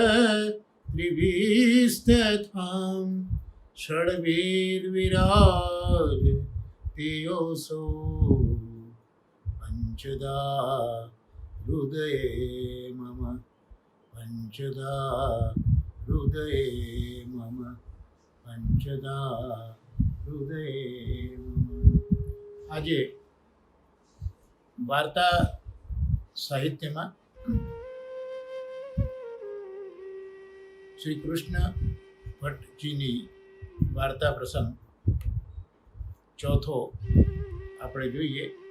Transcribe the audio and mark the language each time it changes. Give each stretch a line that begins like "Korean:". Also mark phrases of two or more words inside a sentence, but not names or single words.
Sanskrit: त्रिभिस्तथां षड्भिर्विराजतेयोऽसौ पञ्चदा हृदये मम पञ्चदा हृदये मम પંચદા હૃદય.
Gujarati: આજે વાર્તા સાહિત્યમાં શ્રી કૃષ્ણ ભટ્ટજીની વાર્તા પ્રસંગ ચોથો આપણે જોઈએ.